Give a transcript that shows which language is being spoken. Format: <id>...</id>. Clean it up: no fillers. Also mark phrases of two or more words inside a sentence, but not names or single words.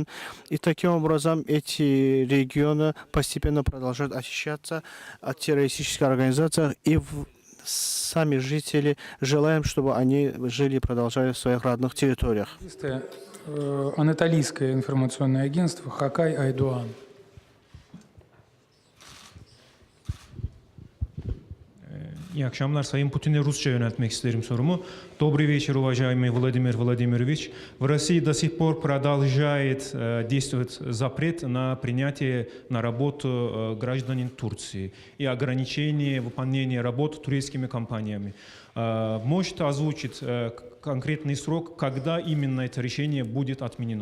<ru>И таким образом эти регионы постепенно продолжают очищаться от террористических организаций, и сами жители желаем, чтобы они жили и продолжали в своих родных территориях. Анатолийское информационное агентство «Хакай Айдуан».</ru> <tr>İyi akşamlar. Sayın Putin'e Rusça yöneltmek isterim sorumu.</tr> <ru>Добрый вечер, уважаемый Владимир Владимирович. В России до сих пор продолжает действовать запрет на принятие на работу гражданин Турции и ограничение выполнения работ турецкими компаниями. Можете озвучить конкретный срок, когда именно это решение будет отменено?</ru>